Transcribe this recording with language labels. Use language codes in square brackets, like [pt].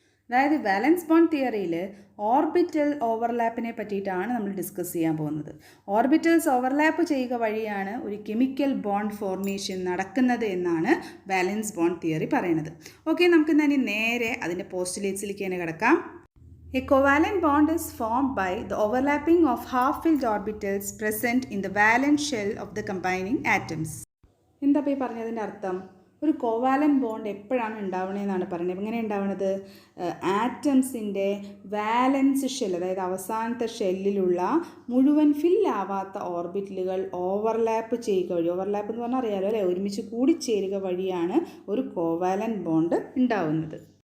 [ml] അതായത് വാലൻസ് ബോണ്ട് തിയറിയിൽ ഓർബിറ്റൽ ഓവർലാപ്പിനെ പറ്റിയിട്ടാണ് നമ്മൾ ഡിസ്കസ് ചെയ്യാൻ പോകുന്നത്. ഓർബിറ്റൽസ് ഓവർലാപ്പ് ചെയ്യുക വഴിയാണ് ഒരു കെമിക്കൽ ബോണ്ട് ഫോർമേഷൻ നടക്കുന്നത് എന്നാണ് വാലൻസ് ബോണ്ട് തിയറി പറയുന്നത്. ഓക്കെ, നമുക്ക് ഇനി നേരെ അതിൻ്റെ പോസ്റ്റുലേറ്റ്സിലേക്ക് തന്നെ കിടക്കാം. [en] A covalent bond is formed by the overlapping of half-filled orbitals present in the valence shell of the combining atoms. [ml] എന്താ ഈ പറഞ്ഞതിൻ്റെ അർത്ഥം? ഒരു കോവാലൻ്റ് ബോണ്ട് എപ്പോഴാണ് ഉണ്ടാവണതെന്നാണ് പറയുന്നത്. എങ്ങനെ ഉണ്ടാവുന്നത്? ആറ്റംസിൻ്റെ വാലൻസ് ഷെൽ, അതായത് അവസാനത്തെ ഷെല്ലിലുള്ള മുഴുവൻ ഫില്ലാവാത്ത ഓർബിറ്റലുകൾ ഓവർലാപ്പ് ചെയ്യുക വഴി, ഓവർലാപ്പ് എന്ന് പറഞ്ഞാൽ അറിയാലോ അല്ലേ, ഒരുമിച്ച് കൂടിച്ചേരുക വഴിയാണ് ഒരു കോവാലൻ്റ് ബോണ്ട് ഉണ്ടാവുന്നത്.